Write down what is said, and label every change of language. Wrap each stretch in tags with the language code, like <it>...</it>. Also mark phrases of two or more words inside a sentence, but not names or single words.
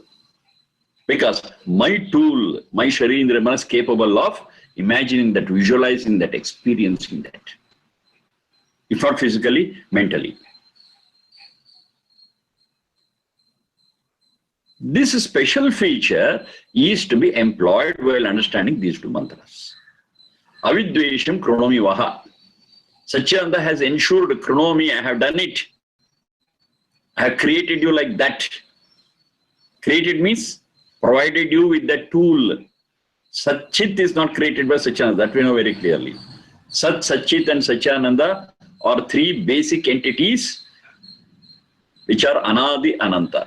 <en>Because my tool, my Sharindra Manas, is capable of imagining that, visualizing that, experiencing that. If not physically, mentally. This special feature is to be employed while understanding these two mantras.</en> <sa>avidvEsham kRuNOmi vaha.</sa> <en>Satchidananda has ensured kRuNOmi, I have done it. I have created you like that. Created means provided you with that tool. Satchit is not created by Satchidananda, that we know very clearly. Sat, Satchit and Satchidananda are three basic entities which are</en> <sa>Anadi Ananta.</sa>